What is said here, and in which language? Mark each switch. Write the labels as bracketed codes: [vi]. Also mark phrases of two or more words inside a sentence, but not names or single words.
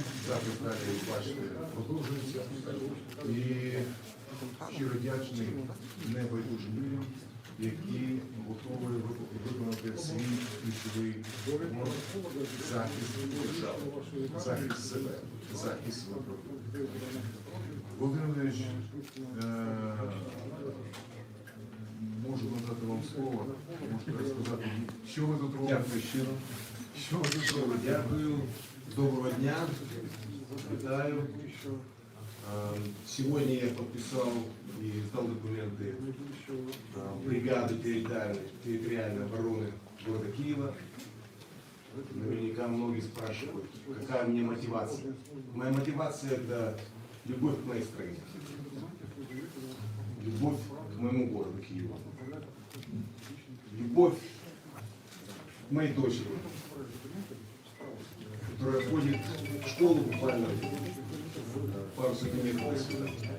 [uk] Запис далі, бачите, продовжується. І щиро вдячний небайдужим людям, які готові виконати свій ключовий захист держави, захист себе, захист свого. Володимир Володимирович, можу надати вам слово, можете розказати, що ви тут робите. Дякую щиро. Що ви тут робите? Дякую. Доброго дня. Вітаю. [ru] Сегодня я подписал и сдал документы бригады территориальной обороны города Киева. Наверняка многие спрашивают, какая у меня мотивация. Моя мотивация – это любовь к моей стране, любовь к моему городу Киеву, любовь к моей дочери, которая ходит в школу буквально пару сантиметров отсюда.